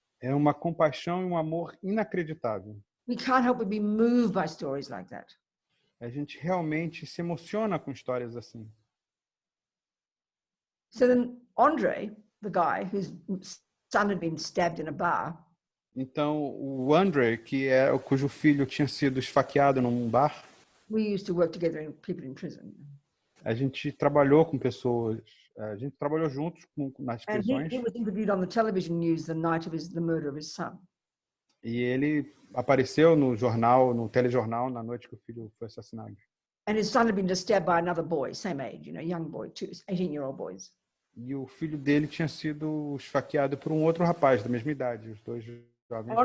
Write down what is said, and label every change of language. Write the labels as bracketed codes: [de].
[pt] É uma compaixão e um amor inacreditável. [en] We can't help but be moved by stories like that. [pt] A gente realmente se emociona com histórias assim. [en] So then Andre, the guy whose son had been stabbed in a bar. [pt] Então o Andre, cujo filho tinha sido esfaqueado num bar. [en] We used to work together in people in prison. [pt] A gente trabalhou com pessoas, a gente trabalhou juntos nas prisões. [en] And he was interviewed on the television news the night of the murder of his son. [pt] E ele apareceu no telejornal, na noite que o filho foi assassinado. [en] And his son had been just stabbed by another boy, same age, young boy, 18-year-old boys. [pt] E o filho dele tinha sido esfaqueado por um outro rapaz da mesma idade, os dois jovens.